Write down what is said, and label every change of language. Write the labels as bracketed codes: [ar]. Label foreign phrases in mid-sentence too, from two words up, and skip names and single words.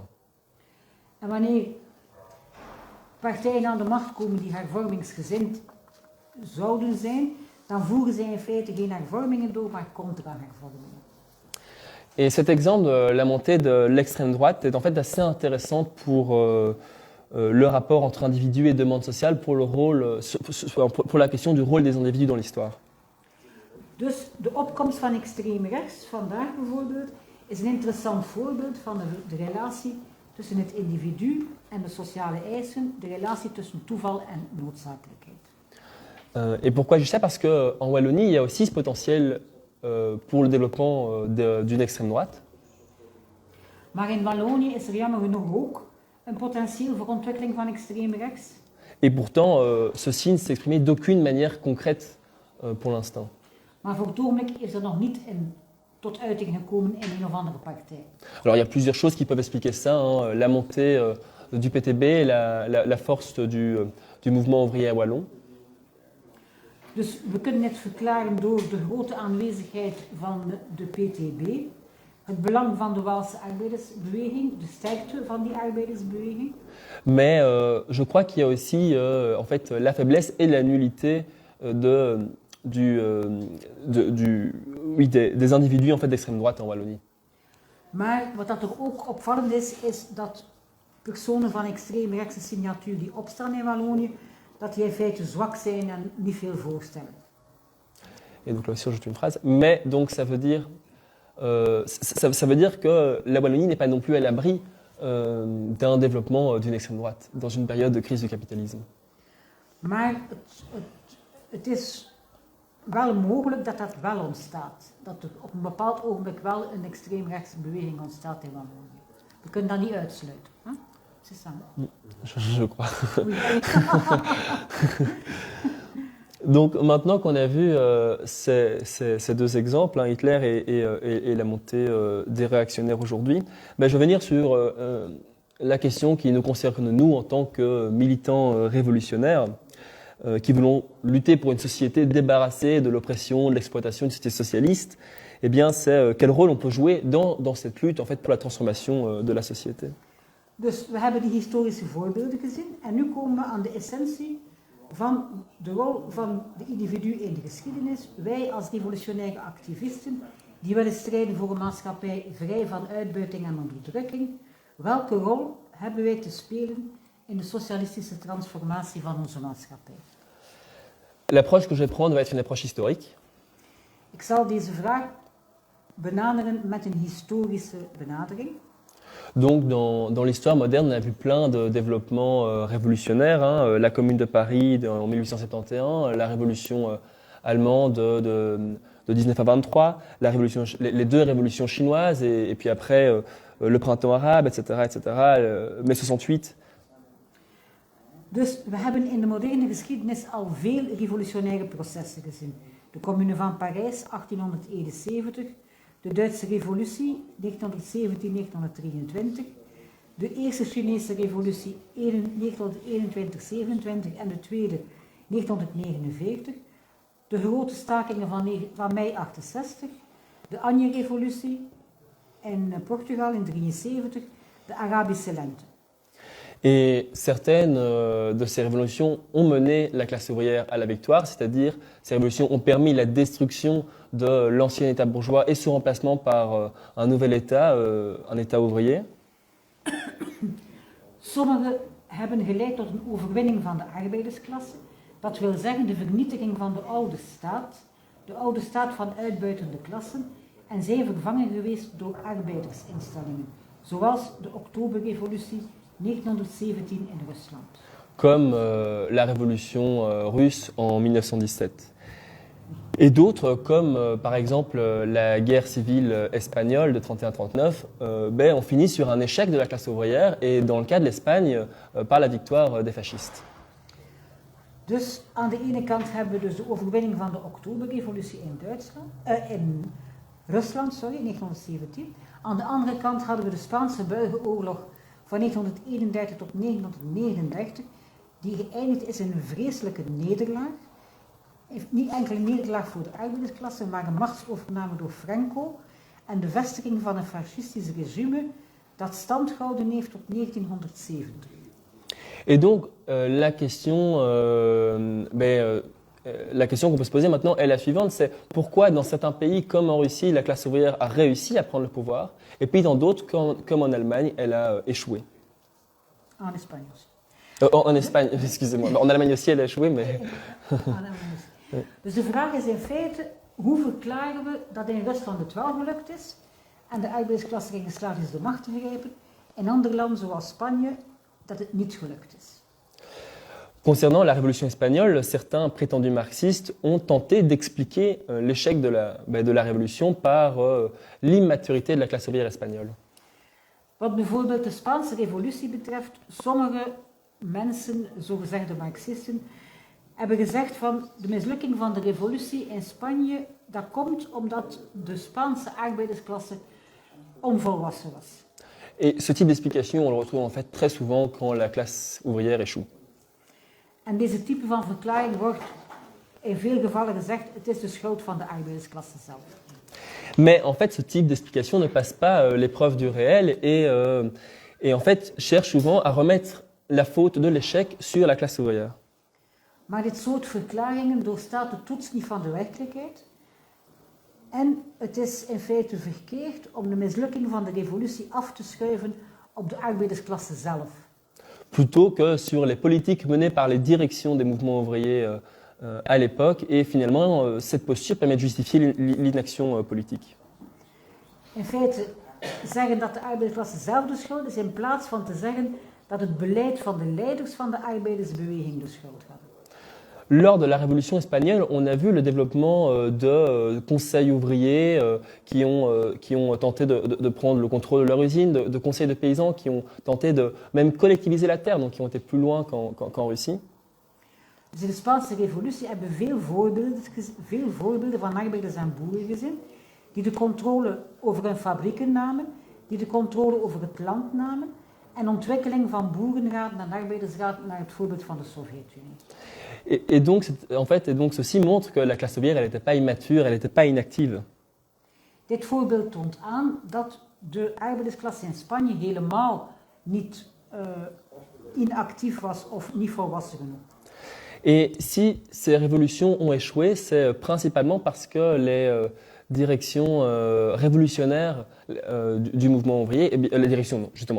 [nl] En wanneer partijen aan de macht komen die hervormingsgezind zouden zijn, dan voeren zij in feite geen hervormingen door, maar contra-hervormingen. [fr] Et cet exemple de la montée de l'extrême droite est en fait assez intéressant pour le rapport entre individus et demande sociale, pour la question du rôle des individus dans l'histoire. [nl] Dus de opkomst van extreem rechts, vandaag bijvoorbeeld, is een interessant voorbeeld van de relatie tussen het individu en de sociale eisen, de relatie tussen toeval en noodzakelijkheid. [fr] Et pourquoi je dis ça? Parce qu'en Wallonie, il y a aussi ce potentiel pour le développement d'une extrême droite. [nl] Maar in Wallonië is er jammer genoeg ook een potentieel voor ontwikkeling van extreem rechts. [fr] Et pourtant, ceci ne s'exprimait d'aucune manière concrète pour l'instant. [nl] Maar voor het ogenblik is er nog niet tot uiting gekomen in een of andere partij. [fr] Alors il y a plusieurs choses qui peuvent expliquer ça, hein. La montée du PTB, la force du mouvement ouvrier wallon. [nl] Dus we kunnen het verklaren door de grote aanwezigheid van de PTB, het belang van de Waalse arbeidersbeweging, de sterkte van die arbeidersbeweging. [fr] Mais je crois qu'il y a aussi en fait, la faiblesse et la nullité des individus en fait, d'extrême droite en Wallonie. [nl] Maar wat dat er ook opvallend is dat personen van extreem rechtse signatuur die opstaan in Wallonië, dat die in feite zwak zijn en niet veel voorstellen. [fr] Et donc là aussi, j'ajoute une phrase. Mais donc ça veut dire, ça veut dire que la Wallonie n'est pas non plus à l'abri d'un développement d'une extrême droite dans une période de crise du capitalisme. [nl] Maar het is wel mogelijk dat dat wel ontstaat. Dat er op een bepaald ogenblik wel een extreemrechtse beweging ontstaat in Wallonië. We kunnen dat niet uitsluiten. Hè? [fr] C'est ça. Je crois. Oui. Donc maintenant qu'on a vu ces deux exemples, hein, Hitler et la montée des réactionnaires aujourd'hui, ben, je vais venir sur la question qui nous concerne nous en tant que militants révolutionnaires qui voulons lutter pour une société débarrassée de l'oppression, de l'exploitation, une société socialiste. Eh bien, c'est quel rôle on peut jouer dans cette lutte en fait, pour la transformation de la société. [nl] Dus we hebben die historische voorbeelden gezien en nu komen we aan de essentie van de rol van de individu in de geschiedenis. Wij als revolutionaire activisten die willen strijden voor een maatschappij vrij van uitbuiting en onderdrukking. Welke rol hebben wij te spelen in de socialistische transformatie van onze maatschappij? [fr] L'approche que je vais prendre va être une approche historique. [nl] Ik zal deze vraag benaderen met een historische benadering. [fr] Donc, dans l'histoire moderne, on a vu plein de développements révolutionnaires. Hein. La Commune de Paris en 1871, la Révolution allemande de 1923, les deux révolutions chinoises et puis après le printemps arabe, etc. mai 68. [nl] Dus we hebben in de moderne geschiedenis al veel revolutionaire processen gezien. De Commune van Parijs, 1871, de Duitse Revolutie, 1917-1923, de Eerste Chinese Revolutie, 1921-27 en de Tweede, 1949, de grote stakingen van mei 68, de Anje-revolutie in Portugal in 1973, de Arabische lente. [fr] Et certaines de ces révolutions ont mené la classe ouvrière à la victoire, c'est-à-dire ces révolutions ont permis la destruction de l'ancien État bourgeois et son remplacement par un nouvel État, un État ouvrier. [nl] Sommige hebben geleid tot een overwinning van de arbeidersklasse, dat wil zeggen de vernietiging van de oude staat van uitbuitende klassen, en zijn vervangen geweest door arbeidersinstellingen, zoals de Oktoberrevolutie 1917 in Rusland. [fr] Comme la révolution russe en 1917. Et d'autres, comme par exemple la guerre civile espagnole de 31-39, ont fini sur un échec de la classe ouvrière et dans le cas de l'Espagne, par la victoire des fascistes. [nl] Dus aan de ene kant hebben we dus de overwinning van de Oktoberrevolutie in Rusland, 1917. Aan de andere kant hadden we de Spaanse burgeroorlog van 1931 tot 1939, die geëindigd is in een vreselijke nederlaag. Niet enkel een nederlaag voor de arbeidersklasse, maar een machtsovername door Franco en de vestiging van een fascistisch regime dat stand gehouden heeft tot 1970. [fr] Et donc la question qu'on peut se poser maintenant est la suivante, c'est pourquoi dans certains pays comme en Russie, la classe ouvrière a réussi à prendre le pouvoir, et puis dans d'autres, comme en Allemagne, elle a échoué. En Espagne aussi. En Espagne, excusez-moi. En Allemagne aussi, elle a échoué, mais... [nl] Dus de vraag is in feite, hoe verklaren we dat in Rusland het wel gelukt is en de arbeidersklasse erin geslaagd is de macht te grijpen, in andere landen zoals Spanje dat het niet gelukt is. [fr] Concernant la révolution espagnole, certains prétendus marxistes ont tenté d'expliquer l'échec de la révolution par l'immaturité de la classe ouvrière espagnole. [nl] Wat bijvoorbeeld de Spaanse revolutie betreft, sommige mensen, zogezegde marxisten, hebben gezegd van de mislukking van de revolutie in Spanje, dat komt omdat de Spaanse arbeidersklasse onvolwassen was. [fr] Et ce type d'explication, on le retrouve en fait très souvent quand la classe ouvrière échoue. [nl] En deze type van verklaring wordt in veel gevallen gezegd, het is de schuld van de arbeidersklasse zelf. [fr] Mais en fait, ce type d'explication ne passe pas l'épreuve du réel et en fait cherche souvent à remettre la faute de l'échec sur la classe ouvrière. [nl] Maar dit soort verklaringen doorstaat de toets niet van de werkelijkheid. En het is in feite verkeerd om de mislukking van de revolutie af te schuiven op de arbeidersklasse zelf. [fr] Plutôt que sur les politiques menées par les directions des mouvements ouvriers à l'époque. Et finalement, cette posture permet de justifier l'inaction politique. [nl] In feite zeggen dat de arbeidersklasse zelf de schuld is, in plaats van te zeggen dat het beleid van de leiders van de arbeidersbeweging de schuld had. [fr] Lors de la Révolution espagnole, on a vu le développement de conseils ouvriers qui ont tenté de prendre le contrôle de leur usine, de conseils de paysans qui ont tenté de même collectiviser la terre, donc qui ont été plus loin qu'en Russie. [nl] Dus in de Spaanse revolutie hebben we veel voorbeelden van arbeiders en boeren gezien, die de controle over hun fabrieken namen, die de controle over het land namen, en ontwikkeling van boerenraden en arbeidersraden naar het voorbeeld van de Sovjet-Unie. [fr] Et donc ceci montre que la classe ouvrière, elle n'était pas immature, elle n'était pas inactive. [nl] Dit voorbeeld toont aan dat de arbeidersklasse in Spanje helemaal niet inactief was of niet volwassen genoeg. [fr] Et si ces révolutions ont échoué, c'est principalement parce que direction révolutionnaire du mouvement ouvrier, eh bien, les directions, non, justement.